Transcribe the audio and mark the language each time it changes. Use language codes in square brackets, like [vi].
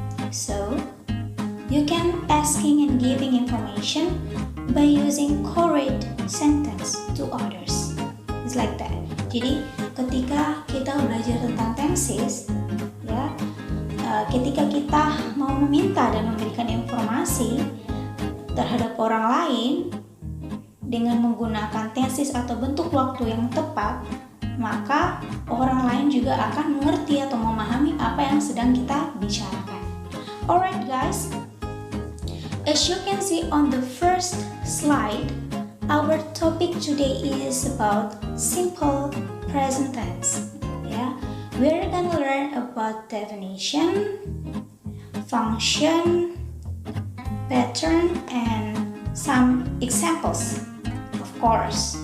[en] So, you can asking and giving information by using correct sentence to others. It's like that. [id] Jadi ketika kita belajar tentang tenses, ketika kita mau meminta dan memberikan informasi terhadap orang lain dengan menggunakan tenses atau bentuk waktu yang tepat, maka orang lain juga akan mengerti atau memahami apa yang sedang kita bicarakan. [en] Alright guys, as you can see on the first slide, our topic today is about simple present tense. We're gonna learn about definition, function, pattern, and some examples, of course.